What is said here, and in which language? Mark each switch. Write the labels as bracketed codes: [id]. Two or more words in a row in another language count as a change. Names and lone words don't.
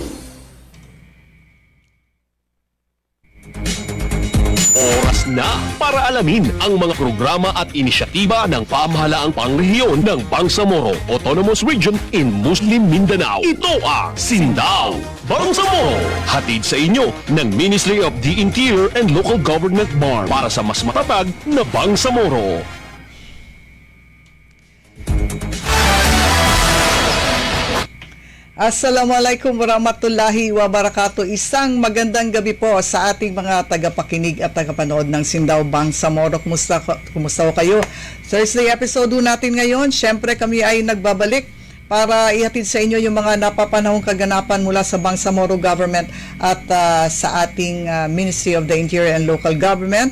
[tl] Oras na para alamin ang mga programa at inisyatiba ng pamahalaang pangrehiyon ng Bangsamoro Autonomous Region in Muslim Mindanao. Ito ang Sindaw Bangsamoro. Hatid sa inyo ng Ministry of the Interior and Local Government BARM para sa mas matatag na Bangsamoro. [ar] السلام عليكم ورحمة الله وبركاته. [tl] Isang magandang gabi po sa ating mga tagapakinig at tagapanood ng Sindaw Bangsamoro. Kumusta kayo? [en] Thursday episode [tl] natin ngayon. Siyempre kami ay nagbabalik para ihatid sa inyo yung mga napapanahong kaganapan mula sa Bangsamoro Government at sa ating Ministry of the Interior and Local Government.